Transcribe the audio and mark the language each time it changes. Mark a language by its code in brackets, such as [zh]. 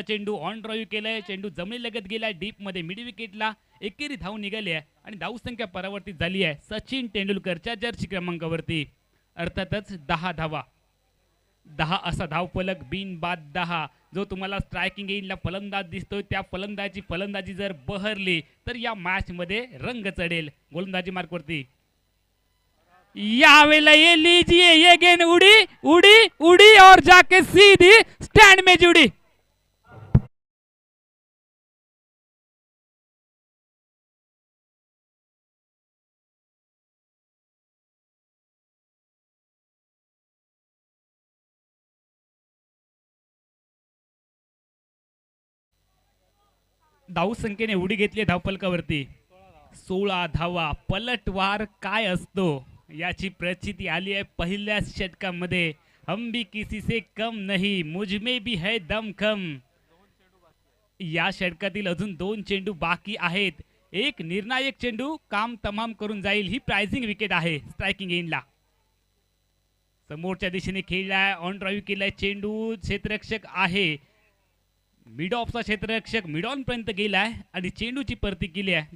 [mr] चेंडू on drive केलाय. चेंडू जमिनी लगत गेलाय डीप मध्ये. मिड विकेटला एकेरी धाव निघाली आहे आणि धावसंख्या परावर्तित झाली आहे सचिन तेंडुलकरच्या जर्सी क्रमांकावरती. अर्थातच 10 धावा. 10 असा धावफलक बिन बाद 10. जो तुम्हाला स्ट्रायकिंग एंडला फलंदाज दिसतोय त्या फलंदाजी जर बहरली तर या मॅच मध्ये रंग चढेल. गोलंदाजी मार्कवरती [hi] यावेला ये लीजिए ये गेंद उड़ी उड़ी उड़ी और जाके सीधी स्टैंड में जुड़ी। [mr] धाव संख्येने उडी घेतली धावफलकावरती 16 धावा। पलटवार काय असतो याची प्रचिती आली आहे पहिल्याच षटकामध्ये। [hi] हम भी किसी से कम नहीं, मुझ में भी है दम कम। [mr] या षटकातील अजून 2 चेंडू बाकी आहेत। एक निर्णायक चेंडू काम तमाम करून जाईल। ही प्राइजिंग विकेट आहे स्ट्रायकिंग एंडला। समोरच्या दिशेने खेळलाय, ऑन ड्राईव्ह केलाय चेंडू। क्षेत्ररक्षक आहे मिड ऑफचा क्षेत्ररक्षक मिड ऑन पर्यंत गेलाय आणि चेंडूची परती केली आहे।